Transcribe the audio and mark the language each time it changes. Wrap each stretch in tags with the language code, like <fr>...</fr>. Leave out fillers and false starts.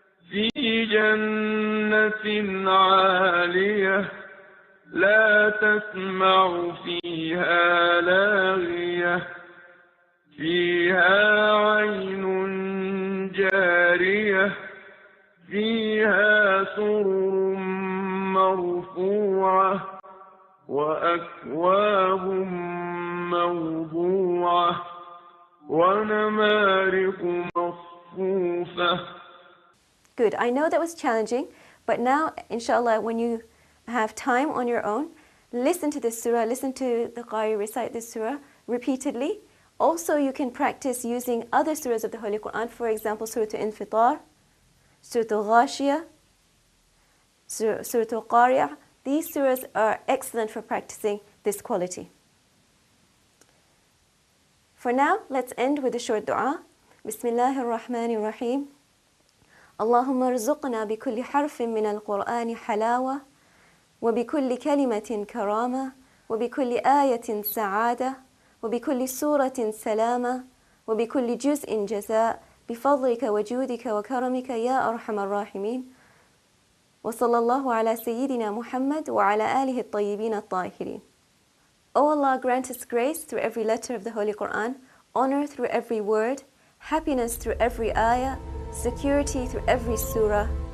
<ar>في جنة عالية لا تسمع فيها لاغية فيها عين جارية فيها سرر مرفوعة وأكواب موضوعة ونمارق مصفوفة.</ar> <en>Good. I know that was challenging, but now, inshallah, when you have time on your own, listen to this surah, listen to the Qari recite this surah repeatedly. Also, you can practice using other surahs of the Holy Quran, for example, Surah Al-Infitar, Surah Al-Ghashiyah, Surah Al-Qari'ah. These surahs are excellent for practicing this quality. For now, let's end with a short dua.</en> <ar>Bismillahir Rahmanir Rahim. اللهم ارزقنا بكل حرف من القرآن حلاوة وبكل كلمة كرامة وبكل آية سعادة وبكل سورة سلامة وبكل جزء جزاء بفضلك وجودك وكرمك يا أرحم الراحمين وصلى الله على سيدنا محمد وعلى آله الطيبين الطاهرين.</ar> <en>O Allah, grant us grace through every letter of the Holy Quran, honor through every word, happiness through every ayah, security through every surah.</en>